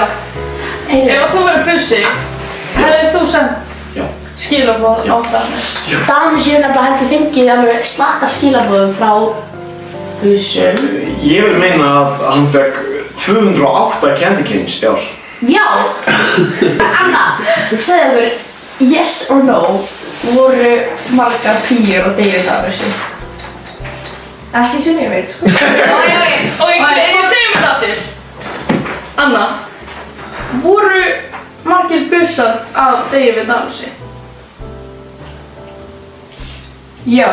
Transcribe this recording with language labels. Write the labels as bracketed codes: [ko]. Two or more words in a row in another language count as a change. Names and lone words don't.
[is] Ef þú verður bussi, hefðir þú sendt skilaboð á Danus? Danus ég nefnilega heldur fengið alveg slatta skilabóðum frá bussum. Ég vil meina að hann fekk 208 [en] candy canes [is] í ár. Já. Anna, segðu mér, [en] yes or no, [is] voru margar píur og David Danus? Ekki sem ég veit, sko. Og ég segjum þetta aftur. Anna, voru margir bussar að degi við Danusi? Já.